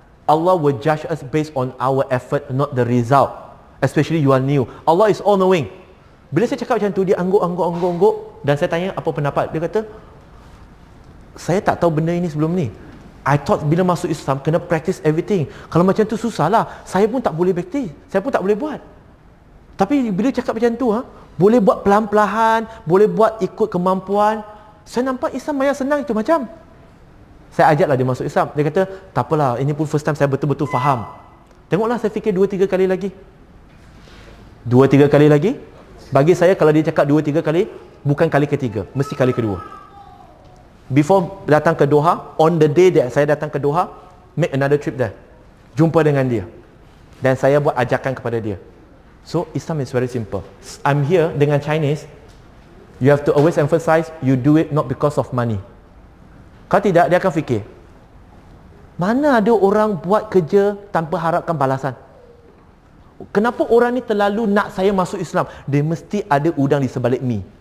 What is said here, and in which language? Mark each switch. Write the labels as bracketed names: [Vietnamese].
[English] Allah will judge us based on our effort, not the result. Especially you are new. Allah is all knowing. [Malay] Bila saya cakap macam tu, dia angguk dan saya tanya apa pendapat. Dia kata, saya tak tahu benda ini sebelum ni. [English] I thought [Malay] bila masuk Islam kena [English] practice everything. [Malay] Kalau macam tu susahlah. Saya pun tak boleh practice, saya pun tak boleh buat. Tapi bila cakap macam tu, boleh buat pelan-pelan, boleh buat ikut kemampuan. Saya nampak Islam banyak senang itu macam. Saya ajaklah dia masuk Islam. Dia kata, tak apalah, ini pun first time saya betul-betul faham. Tengoklah, saya fikir 2-3 kali lagi. 2-3 kali lagi. Bagi saya, kalau dia cakap 2-3 kali, bukan kali ketiga, mesti kali kedua. [English] Before [Malay] datang ke Doha, [English] on the day that [Malay] saya datang ke Doha, [English] make another trip there. [Malay] Jumpa dengan dia. Dan saya buat ajakan kepada dia. [English] So, Islam is very simple. I'm here [Malay] dengan [English] Chinese. You have to always emphasize, you do it not because of money. [Malay] Kalau tidak, dia akan fikir, mana ada orang buat kerja tanpa harapkan balasan? Kenapa orang ni terlalu nak saya masuk Islam? Dia mesti ada udang di sebalik mi.